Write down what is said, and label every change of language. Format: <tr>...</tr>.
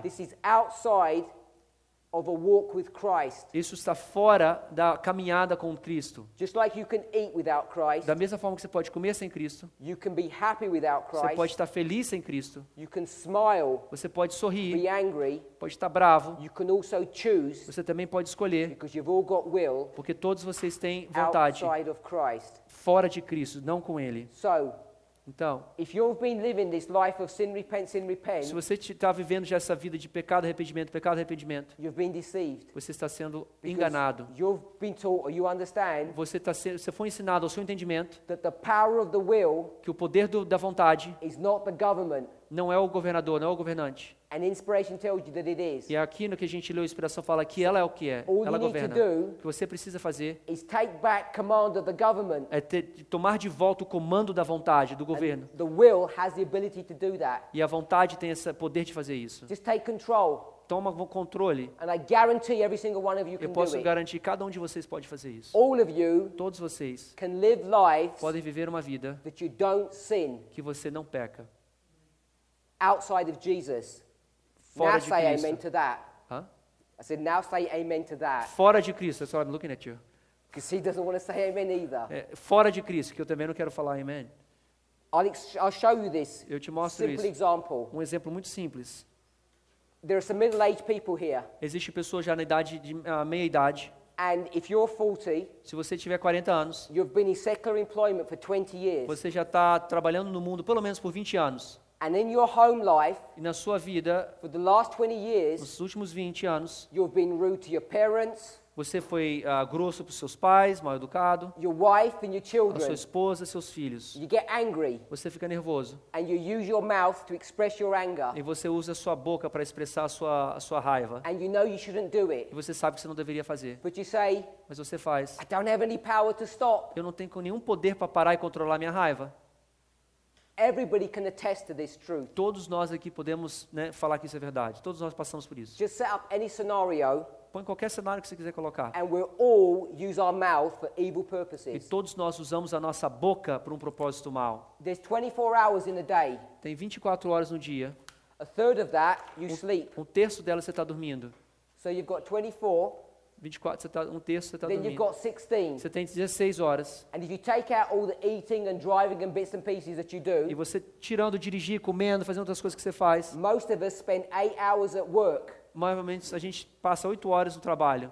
<en>This is outside of a walk with Christ.</en> <pt>Isso está fora da caminhada com Cristo.</pt> <en>Just like you can eat without Christ,</en> <pt>Da mesma forma que você pode comer sem Cristo,</pt> <en>you can be happy without</en> <pt>você pode</pt> <en>Christ,</en> <pt>estar feliz sem Cristo,</pt> <en>you can smile,</en> <pt>você pode</pt> <en>be</en> <pt>sorrir,</pt> <en>angry,</en> <pt>pode estar bravo,</pt> <en>you can also choose,</en> <pt>você também pode escolher,</pt> <en>because you've all got will,</en> <pt>porque todos vocês têm vontade</pt> <en>outside of Christ.</en> <pt>fora de Cristo, não com Ele.</pt> <en>So,</en> <pt>Então,</pt> <en>if you've been living this life of sin, repent,</en> <pt>se você está vivendo já essa vida de pecado, arrependimento,</pt> <en>you've been deceived.</en> <pt>você está sendo</pt> <en>Because</en> <pt>enganado.</pt> <en>You've been taught, or you understand,</en> <pt>Você foi ensinado ao seu entendimento</pt> <en>that the power of the will</en> <pt>que o poder da vontade</pt> <en>is not the government.</en> <pt>não é o governador, não é o governante.</pt> <en>And inspiration tells you that it is.</en> <pt>E aqui no que a gente leu, a inspiração fala que ela é o que é,</pt> <en>All</en> <pt>ela</pt> <en>you need to</en> <pt>governa.</pt> <en>do</en> <pt>O que você precisa fazer</pt> <en>is take back command of the government.</en> <pt>é tomar de volta o comando da vontade, do governo.</pt> <en>The will has the ability to do that.</en> <pt>E a vontade tem esse poder de fazer isso.</pt> <en>Just take control.</en> <pt>Toma o controle.</pt> <en>And I guarantee every single one of you</en> <pt>Eu</pt> <en>can do</en> <pt>posso</pt> <en>it.</en> <pt>garantir que cada um de vocês pode fazer isso.</pt> <en>All of you</en> <pt>Todos vocês</pt> <en>can live lives</en> <pt>podem viver uma vida</pt> <en>that you don't sin</en> <pt>que você não peca.</pt> <en>outside of Jesus.</en> <pt>Fora</pt> <en>Now</en> <pt>de</pt> <en>say amen</en> <pt>Cristo.</pt> <en>to that. Hã? I said, now say amen to that.</en> <pt>Fora de Cristo.</pt> <en>That's why I'm looking at you. Because he doesn't want to say amen either.</en> <pt>Fora de Cristo, que eu também não quero falar amém.</pt> <en>I'll show you this</en> <pt>Eu te mostro</pt> <en>simple</en> <pt>isso.</pt> <en>example.</en> <pt>Um exemplo muito simples.</pt> <en>There are some middle-aged people here.</en> <pt>Existe pessoas já na idade de meia idade.</pt> <en>And if you're 40,</en> <pt>Se você tiver 40 anos,</pt> <en>you've been in secular employment for 20 years.</en> <pt>você já está trabalhando no mundo pelo menos por 20 anos.</pt> <en>And in your home life,</en> <pt>E na sua vida,</pt> <en>for the last 20 years,</en> <pt>nos últimos 20 anos,</pt> <en>you've been rude to your parents,</en> <pt>você foi grosso para os seus pais, mal educado,</pt> <en>your wife and your</en> <pt>a sua</pt> <en>children.</en> <pt>esposa, seus filhos.</pt> <en>You get angry</en> <pt>Você fica nervoso.</pt> <en>and you use your mouth to express your anger.</en> <pt>E você usa a sua boca para expressar a sua raiva.</pt> <en>And you know you shouldn't do it.</en> <pt>E você sabe que você não deveria fazer.</pt> <en>But you say,</en> <pt>Mas você faz.</pt> <en>I don't have any power to stop.</en> <pt>Eu não tenho nenhum poder para parar e controlar minha raiva.</pt> <en>Everybody can attest to this truth.</en> <pt>Todos nós aqui podemos, né, falar que isso é verdade. Todos nós passamos por isso.</pt> <en>Just set up any scenario</en> <pt>Põe qualquer cenário que você quiser colocar.</pt> <en>And we all use our mouth for evil</en> <pt>E</pt> <en>purposes.</en> <pt>todos nós usamos a nossa boca para um propósito mau.</pt> <en>There's 24 hours in a day.</en> <pt>Tem 24 horas no dia.</pt> <en>A third of that, you sleep.</en> <pt>Um terço delas você está dormindo.</pt> <en>So you've got 24,</en> <pt>24, um terço você está</pt> <en>then you've</en> <pt>dormindo.</pt> <en>got 16.</en> <pt>Você tem 16 horas.</pt> <en>And if you take out all the eating and driving and bits and pieces that you</en> <pt>E</pt> <en>do,</en> <pt>você tirando, dirigir, comendo, fazendo outras coisas que você faz.</pt> <en>most of us spend 8 hours at work.</en> <pt>Normalmente a gente passa 8 horas no trabalho.</pt>